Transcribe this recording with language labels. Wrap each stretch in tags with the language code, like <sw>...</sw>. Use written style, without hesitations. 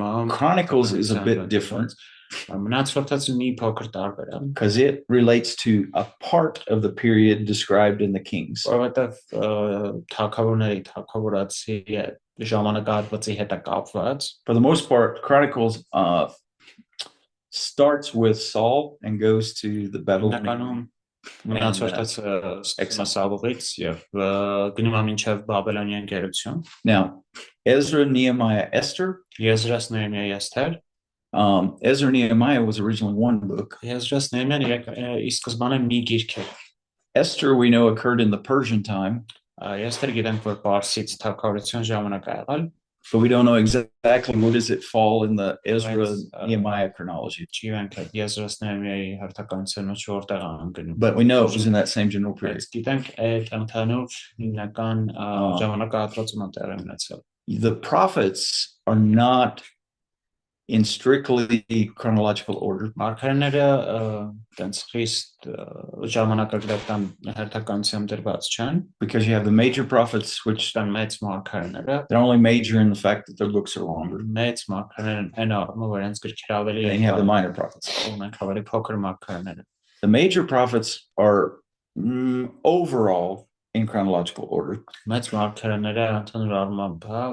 <en>Chronicles is a bit different.</en> <hy>Մնացորդածը մի փոքր տարբեր է,</hy> <en>because it relates to a part of the period described in the Kings.</en> <hy>որովհետև թագավորների թագավորացի ժամանակահատվածի հետ է կապված։</hy> <en>For the most part, Chronicles starts with Saul and goes to the Babylonian.</en> <hy>Մնացորդածը Սավողից եւ գնում է մինչեւ Բաբելոնյան գերություն։</hy> <en>Now, Ezra, Nehemiah, Esther.</en> <hy>Եզրաս Նեհեմիա Էսթեր</hy> <en>Ezra and Nehemiah was originally one book.</en> <hy>Եզրաս Նեհեմիան ի սկզբանե մի գիրք է։</hy> <en>Esther, we know, occurred in the Persian time.</en> <hy>Էսթեր գիտենք, որ Պարսից թագավորության ժամանակ է եղել,</hy> <en>but we don't know exactly where does it fall in the Ezra Nehemiah chronology.</en> <hy>Եզրաս Նեհեմիայի հերթականության մեջ որտեղ է ընկնում։</hy> <en>But we know it was in that same general period.</en> <hy>Գիտենք այդ ընդհանուր հիմնական ժամանակահատվածում տեղի ունեցել։</hy> <en>The prophets are not in strictly chronological order.</en> <hy>Մարգարեները տենց խիստ ժամանակագրական հերթականությամբ դրված չեն,</hy> <en>because you have the major prophets which</en> <hy>մեծ մարգարեները,</hy> <en>they're only major in the fact that their books are longer.</en> <hy>Մեծ մարգարեներն են առնում, որ իրենց գրքերը ավելի</hy> <en>and you have the minor prophets.</en> <hy>ունեն ավելի փոքր մարգարեները։</hy> <en>The major prophets are overall in chronological order.</en> <hy>Մեծ մարգարեները ընդհանուր առմամբ</hy>